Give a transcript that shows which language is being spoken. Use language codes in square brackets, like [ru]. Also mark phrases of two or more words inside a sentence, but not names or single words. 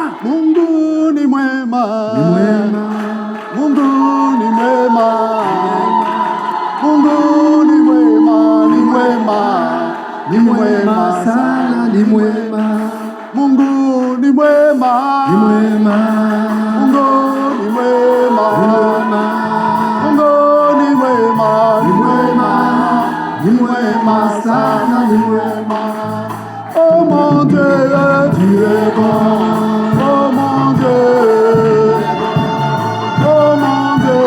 [sw] Mungu ni mwema. Ni mwema. Mungu ni mwema. Mungu ni mwema, ni mwema. Ni mwema sana, ni mwema. Mungu ni mwema. Ni mwema. Mungu ni mwema. Mungu ni mwema. Ni mwema. Ni mwema sana, ni mwema. [fr] Oh mon Dieu, tu es bon. Oh mon Dieu. Oh mon Dieu.